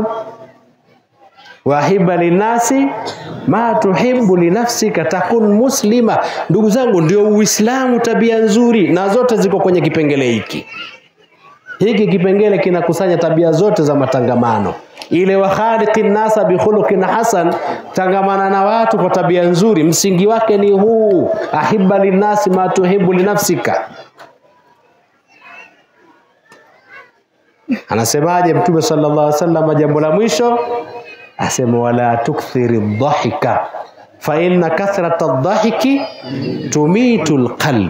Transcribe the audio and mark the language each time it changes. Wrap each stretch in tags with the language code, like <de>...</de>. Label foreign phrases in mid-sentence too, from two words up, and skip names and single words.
<ar>وأحب للناس ما تحب لنفسك تكن مسلما.</ar> <sw>Ndugu zangu, ndio Uislamu, tabia nzuri, na zote ziko kwenye kipengele hiki. Hiki kipengele kinakusanya tabia zote za matangamano.</sw> <ar>Ile وخالق الناس بخلق حسن,</ar> <sw>tangamana na watu kwa tabia nzuri. Msingi wake ni huu,</sw> <ar>أحب للناس ما تحب لنفسك.</ar> <sw>Anasemaje Mtume</sw> <ar>صلى الله عليه وسلم</ar> <sw>jambo la mwisho?</sw> <ar>Asema ولا تكثر الضحك فإن كثرة الضحك تميت القلب.</ar>